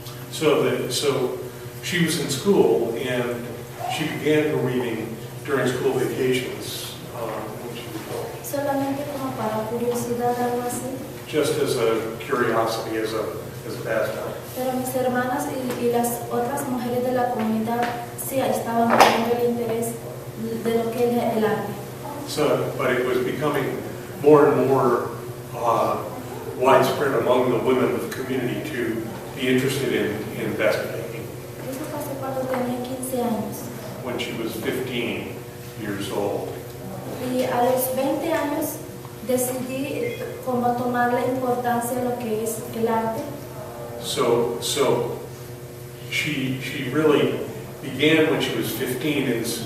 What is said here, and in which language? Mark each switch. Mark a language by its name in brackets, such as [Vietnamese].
[English] So she was in school and she began her weaving during school vacations. When she was young. [Spanish] Solamente como para curiosidad, algo así. [English] Just as a curiosity, as a pastime. [Spanish] Pero mis hermanas y las otras mujeres de la comunidad sí estaban teniendo el interés de lo que es el arte. [English] So, but it was becoming more and more widespread among the women of the community to be interested in basket making. [Spanish] Eso pasó cuando tenía 15 años. [English] When she was 15 years old. [Spanish] Y a los 20 años decidí como tomar la importancia de lo que es el arte. [English] So she really began when she was 15 in